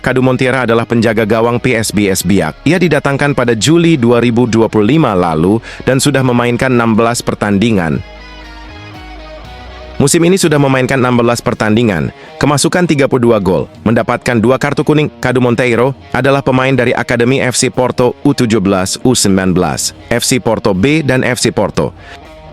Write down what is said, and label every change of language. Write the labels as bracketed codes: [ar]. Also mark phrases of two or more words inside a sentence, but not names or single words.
[id] Kadu Montiera adalah penjaga gawang PSBS Biak. Ia didatangkan pada Juli 2025 lalu dan sudah memainkan 16 pertandingan. Musim ini sudah memainkan 16 pertandingan, kemasukan 32 gol, mendapatkan 2 kartu kuning. Kadu Monteiro adalah pemain dari Akademi FC Porto U17, U19, FC Porto B, dan FC Porto.